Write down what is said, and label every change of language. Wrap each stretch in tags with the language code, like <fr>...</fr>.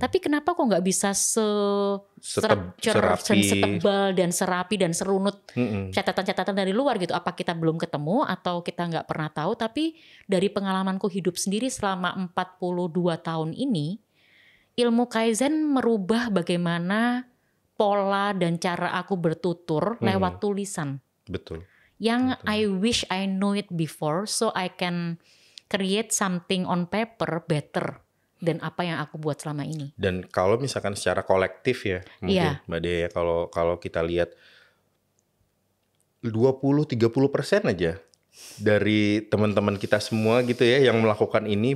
<id>Tapi kenapa kok nggak bisa setebal dan serapi dan serunut catatan-catatan dari luar gitu? Apa kita belum ketemu atau kita nggak pernah tahu? Tapi dari pengalamanku hidup sendiri selama 42 tahun ini, ilmu Kaizen merubah bagaimana pola dan cara aku bertutur lewat tulisan. Betul. Yang</id> <en>I wish I know it before so I can create something on paper better</en> <id>dan apa yang aku buat selama ini. Dan kalau misalkan secara kolektif ya, mungkin Mbak Dea, kalau kita lihat 20-30% aja dari teman-teman kita semua gitu ya yang melakukan ini.</id>